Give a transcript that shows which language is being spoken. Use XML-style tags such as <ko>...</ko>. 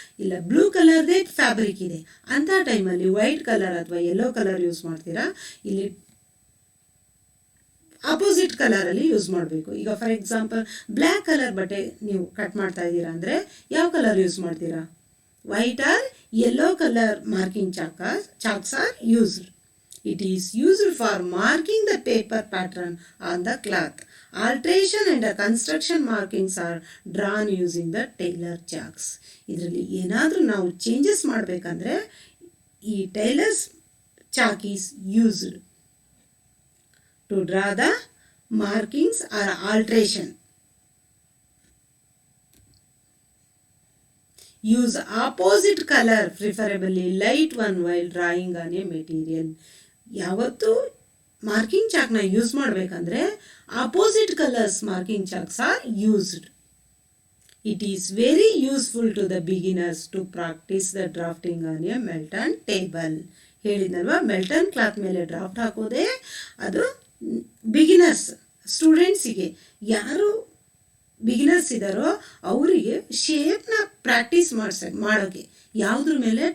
<kn>ಇಲ್ಲ blue ಕಲರ್ದೇ fabric ಇದೆ ಅಂಥ ಟೈಮಲ್ಲಿ ವೈಟ್ ಕಲರ್ ಅಥವಾ ಯೆಲ್ಲೋ ಕಲರ್ ಯೂಸ್ ಮಾಡ್ತೀರಾ. ಇಲ್ಲಿ ಅಪೋಸಿಟ್ ಕಲರಲ್ಲಿ ಯೂಸ್ ಮಾಡಬೇಕು. ಈಗ ಫಾರ್ ಎಕ್ಸಾಂಪಲ್ ಬ್ಲ್ಯಾಕ್ ಕಲರ್ ಬಟ್ಟೆ ನೀವು ಕಟ್ ಮಾಡ್ತಾ ಇದ್ದೀರಾ ಅಂದರೆ ಯಾವ ಕಲರ್ ಯೂಸ್ ಮಾಡ್ತೀರಾ?</kn> <en>White or yellow colour marking chalks are used. It is used for marking the paper pattern on the cloth. Alteration and construction markings are drawn using the Taylor chalks.</en> <kn>ಇದರಲ್ಲಿ ಏನಾದರೂ ನಾವು changes ಮಾಡಬೇಕಂದ್ರೆ ಈ tailors</kn> <en>chalk is used to draw the markings or alteration. Use opposite color, preferably light one, while drawing on a material.</en> <kn>ಯಾವತ್ತು marking ಚಾಕ್ನ use ಮಾಡಬೇಕಂದ್ರೆ opposite colours marking chalks are used.</kn> <en>It is very useful to the beginners to practise the drafting on a melton table.</en> <kn>ಹೇಳಿದ್ನಲ್ವಾ, ಮೆಲ್ಟನ್ cloth ಮೇಲೆ draft ಹಾಕೋದೇ ಅದು beginners ಸ್ಟೂಡೆಂಟ್ಸಿಗೆ, ಯಾರು beginners ಇದ್ದಾರೋ ಅವರಿಗೆ ಶೇಪ್ನ practice ಮಾಡೋಕ್ಕೆ ಯಾವುದ್ರ ಮೇಲೆ?</kn>